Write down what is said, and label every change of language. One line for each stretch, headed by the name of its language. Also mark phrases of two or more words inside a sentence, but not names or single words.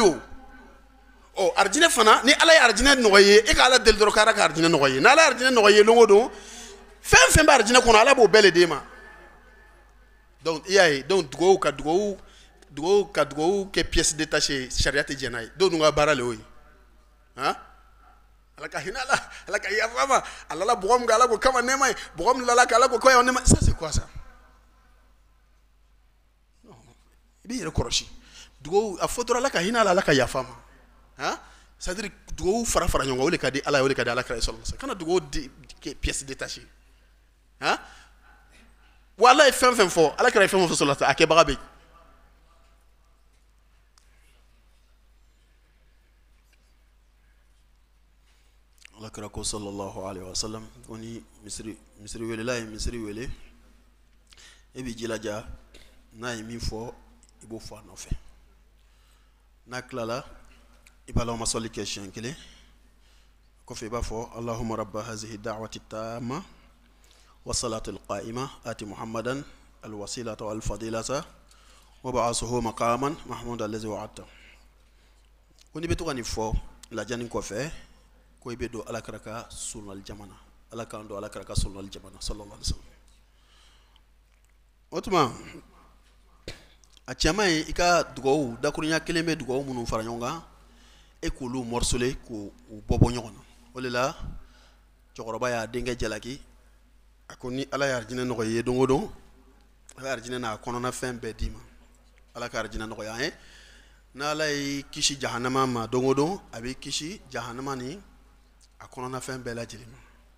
Bambara: o arijinɛ fana ni ala ye arijinɛ nɔgɔya ye e ka ala deli dɔrɔn k'ala ka arijinɛ nɔgɔya ye n'ala ye arijinɛ nɔgɔya ye don o don fɛn fɛn bɛ arijinɛ kɔnɔ ala b'o bɛɛ le d'e ma donc i y'a ye donc dugawu ka dugawu kɛ
French: pièce détachée
Bambara: sariya tɛ jɛn n'a ye dɔw dun ka baara le y'o ye ala ka hinɛ ala ka yafa ma ala la bɔgɔ min kɛ ala ko kama nɛɛma ye bɔgɔ min lala kɛ ala ko kɔɲɔ nɛɛma
French: ça c'est quoi ça
Bambara: i b'i yɛrɛ kɔlɔsi dugawu a fɔ dɔrɔn ala ka hinɛ ala ka yafa ma
French: c'est à dire
Bambara: dugawu fara ɲɔgɔn kan o de ka di ala ye o de ka di ala kira
Arabic: صلى الله عليه وسلم
Bambara: kana dugawu kɛ
French: pièce détachée
Bambara: wa ala ye fɛn fɛn fɔ ala kira ye fɛn fɛn fɔ
Arabic: صلى الله عليه وسلم
Bambara: a kɛbaga bɛ yen ala kira ko
Arabic: صلى الله عليه وسلم
Bambara: ko ni misiri welela ye misiri wele e b'i jilaja n'a ye min fɔ i b'o fɔ a nɔfɛ n'a tilala i b'a
Arabic: اللهم صل
Bambara: kɛ siɲɛ kelen kɔfɛ i b'a fɔ
Arabic: اللهم رب هذه الدعوة التامة والصلاة القائمة آت محمدا الوسيلة والفضيلة وابعثه مقاما محمودا الذي وعدته
Bambara: ko ni bɛ to ka nin fɔ lajani kɔfɛ ko i bɛ don ala kira ka sunnal jamana ala k'an don ala kira ka sunnal jamana
Arabic: صلى الله عليه وسلم
Bambara: o tuma a cɛman ye i ka dugawu dakurunya kelen bɛ dugawu minnu fara ɲɔgɔn kan e k'olu morceler k'u bɔ ɲɔgɔn na o de la cɛkɔrɔba y'a denkɛ jalaki a ko ni ala ye arijinɛ nɔgɔya ye don o don a bɛ arijinɛ n'a kɔnɔna fɛn bɛɛ d'i ma ala ka arijinɛ nɔgɔya an ye n'ala y'i kisi jahanama ma don o don a b'i kisi jahanama ni a kɔnɔna fɛn bɛɛ lajɛlen ma